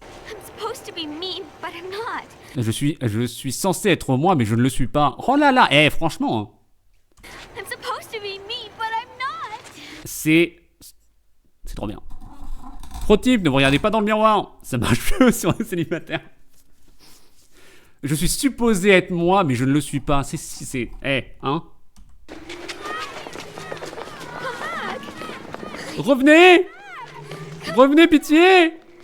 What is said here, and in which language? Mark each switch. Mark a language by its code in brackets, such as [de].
[en] I'm supposed to be mean, but I'm not. [fr] Je suis censé être moi, mais je ne le suis pas. Oh là là, franchement, hein. [en] I'm supposed to be me, but I'm not. [fr] C'est trop bien. Pro tip, ne vous regardez pas dans le miroir. Ça marche mieux sur les célibataires. Je suis supposé être moi, mais je ne le suis pas. C'est... hein? Revenez! Revenez, pitié!